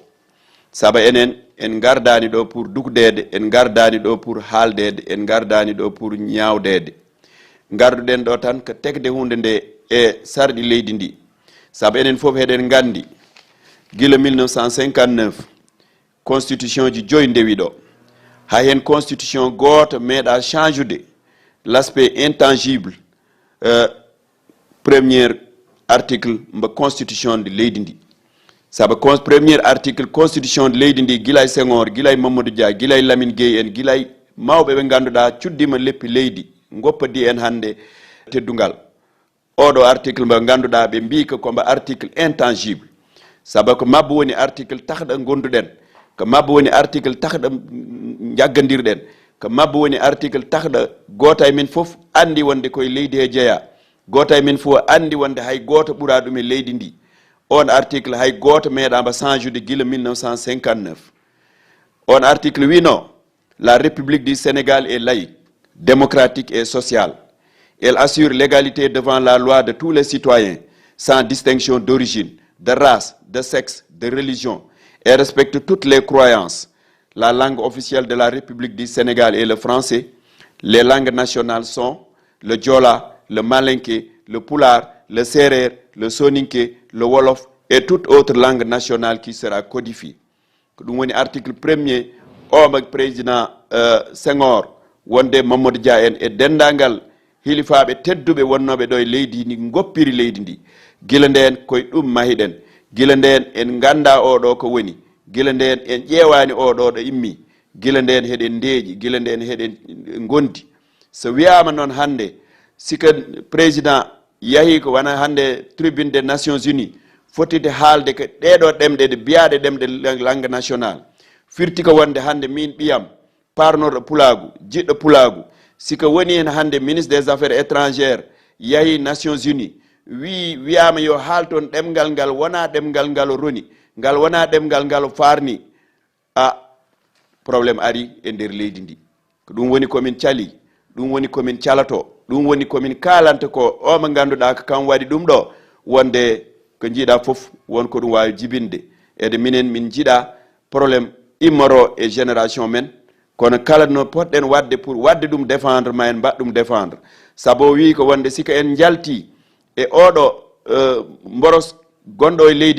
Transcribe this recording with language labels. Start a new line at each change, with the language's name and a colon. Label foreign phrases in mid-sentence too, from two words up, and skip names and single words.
Fula: Saabu enen en gardani ɗo pour dugdede, en gardani ɗo pour haaldede, en gardani ɗo pour ñawdede. Garduɗen ɗo tan ko tegde hunde nde e sarɗi leydi ndi. Saabu enen fof heɗen gandi gila 1959 constitution ji joyi ndewi ɗo. Ha hen constitution goto meeɗa change
French: l'aspect intangible premier article
Fula: mbo constitution de leydi ndi. Saabu
French: premier article
Fula: constitution de leydi ndi gila e Senghor, gila e Mamadou Dia, gila e Lamine Gueye en, gila e mawɓe ɓe ganduɗa cuddima leppi leydi goppadi en hande teddungal. Oɗo article mbo ganduɗa ɓe mbi ko mbo
French: article intangible.
Fula: Saabu ko mabbo woni article takɗo gonduɗen, ko mabbo woni article takɗo jaggadirɗen, ko mabbo woni article takɗo goto e men fof andi wonde koye leydi he jeeya, goto e men fof andi wonde hay goto ɓuura ɗum e leydi ndi. On article hay goto meeɗamba change gila 1959. On article wino:
French: la République du Sénégal est laïque, démocratique et sociale. Elle assure l'égalité devant la loi de tous les citoyens, sans distinction d'origine, de race, de sexe, de religion. Elle respecte toutes les croyances. La langue officielle de la République du Sénégal est le français. Les langues nationales sont le Diola, le Malinké, le Pulaar, le Serer, le Soninké, le Wolof et toute autre langue nationale qui sera codifiée.
Fula: Ɗum woni
French: article 1er
Fula: o président Senghor wonde Mamadou Dia en e dendagal hilifaɓe tedduɓe wonnoɓe ɗo e leydi ndi goppiri leydi ndi. Gila nden koye ɗum mahiɗen, gila nden en ganda oɗo ko woni, gila nden en ƴeewani oɗo ɗo immi, gila nden heɗen ndeeƴi, gila nden heɗen gondi. So wiyama noon hande sika président yahi ko wona hande
French: tribune des Nations Unies
Fula: fotide haalde ko ɗeɗo ɗemɗe ɗe biyaɗe ɗemɗe
French: langue nationale,
Fula: firti ko wonde hande min ɓiyam parnorɗo pulagu, jiɗɗo pulagu, sika woni hen hande
French: ministre des affaires étrangères
Fula: yahi Nations Unies wiyama yo haalton ɗemgal ngal wona ɗemgal ngal roni ngal wona ɗemgal ngal farni probléme ari e nder leydi ndi ko ɗum woni komin cali ɗum woni komin calato ɗum woni komin kalanta ko o mo ganduɗa ko kam waɗi ɗum ɗo wonde ko jiiɗa fof wonko ɗum wawi jibinde ede minen min jiiɗa probléme immoro e génération men kono kala no potɗen wadde pour wadde ɗum défendre ma en mbaɗ ɗum défendre saabu wi ko wonde sika en jalti e oɗo mboros gonɗo e leydi